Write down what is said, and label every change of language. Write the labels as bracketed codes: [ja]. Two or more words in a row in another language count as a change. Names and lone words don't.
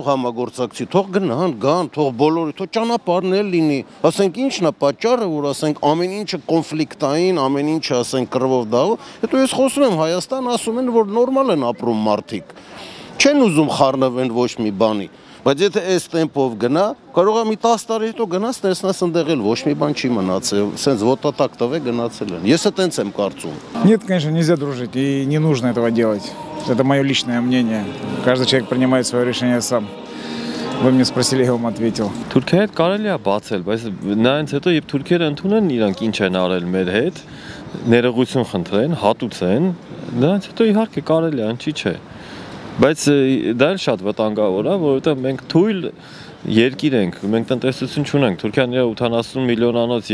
[hy] համագործակցի, թող գան, թող բոլորը, թող ճանապարհն էլ լինի, ասենք ինչն է պատճառը, որ ասենք ամեն ինչը կոնֆլիկտային, ամեն ինչը ասենք կռվով դաղով, հետո ես խոսում եմ Հայաստան, ասում են, որ նորմալ են ապրում մարդիկ, չեն ուզում խառնվեն ոչ մի բանի, բայց եթե այս տեմպով գնա, կարող է մի 10 տարի հետո գնաս, տեսնաս ընդեղ էլ ոչ մի բան չի մնացել, սենց ոտատակ տվե գնացել են, ես տենց եմ կարծում։ [ru] Нет, конечно, нельзя дружить и не нужно этого делать. Это мое личное мнение. Каждый человек принимает свое решение сам. Вы мне спросили, я вам ответил. [hy] Թուրքիայի հետ կարելի է բացել, բայց նայած հետո երբ թուրքերը ընդունեն իրանք ինչ են արել մեր հետ, ներողություն խնդրեն, հատուցեն, նրանց հետո իհարկե կարելի է, ինչի՞ չէ։ Բայց դա էլ շատ վտանգավոր է, որովհետև մենք թույլ երկիր ենք, մենք տնտեսություն չունենք, Թուրքիան իր 80 միլիոնանոց